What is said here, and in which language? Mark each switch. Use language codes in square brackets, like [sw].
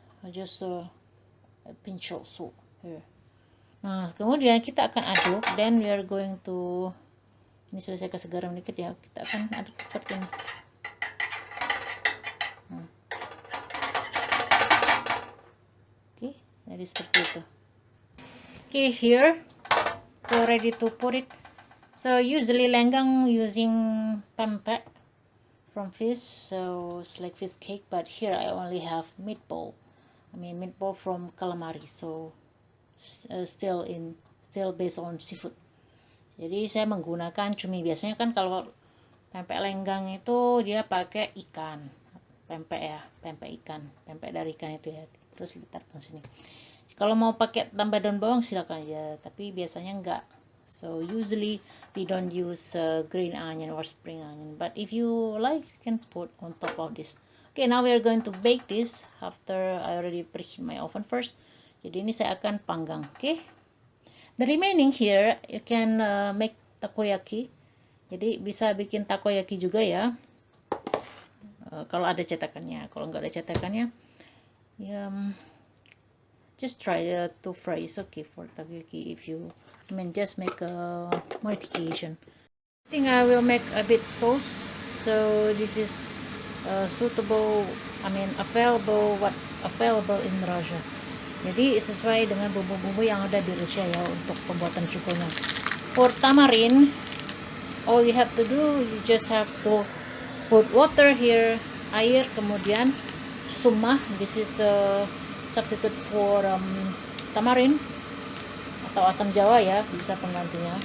[en] Just a pinch of salt here. [id] Nah kemudian kita akan aduk, [en] then we are going to, [id] ini sudah saya kasih garam dikit ya, kita akan aduk seperti ini. Okay, Jadi seperti itu. [en] Okay, here, so ready to put it. So usually lenggang using pempek from fish, so it's like fish cake, but here I only have meatball. Meatball from calamari, so still based on seafood. [id] Jadi saya menggunakan cumi. Biasanya kan kalau pempek lenggang itu dia pakai ikan, pempek ya, pempek ikan, pempek dari ikan itu ya. Terus ditaruh sini. Kalau mau pakai tambah daun bawang silakan aja, tapi biasanya enggak. [en] So usually we don't use green onion or spring onion, but if you like, you can put on top of this. Okay, now we are going to bake this after I already preheat my oven first. [id] Jadi ini saya akan panggang. [en] Okay, the remaining here you can make takoyaki. [id] Jadi bisa bikin takoyaki juga ya, kalau ada cetakannya. Kalau nggak ada cetakannya, ya [en] just try to fry. It's okay for takoyaki if you just make a modification. I think I will make a bit sauce. So this is suitable, available in Russia. [id] Jadi sesuai dengan bumbu-bumbu yang ada di Rusia ya untuk pembuatan cukonya. [en] For tamarind, all you have to do, you just have to put water here, [id] air, kemudian sumah. [en] This is substitute for tamarind [id] atau asam jawa ya, bisa penggantinya.